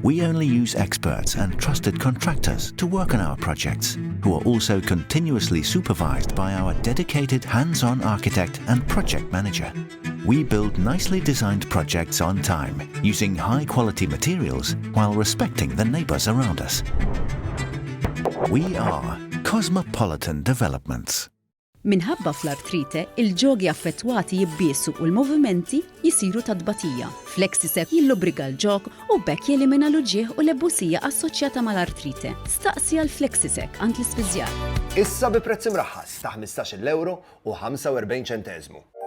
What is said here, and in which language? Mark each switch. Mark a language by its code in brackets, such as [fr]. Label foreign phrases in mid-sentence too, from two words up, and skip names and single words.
[en] We only use experts and trusted contractors to work on our projects, who are also continuously supervised by our dedicated hands-on architect and project manager. We build nicely designed projects on time, using high-quality materials while respecting the neighbors around us. We are Cosmopolitan Developments. [mt] Minħabba fl-artrite, il-ġogi affettwati jibbiesu u l-movimenti jisiru ta' dbatija. Flexisec jillobriga l-ġog u bekk jelimina l-ġieħ u l-ebbusija assoċjata mal-artrite. Staqsi għal-Flexisec għand l-ispiżjar. Issa bi prezz imraħħas ta' 15 euro u 45 ċentesmu.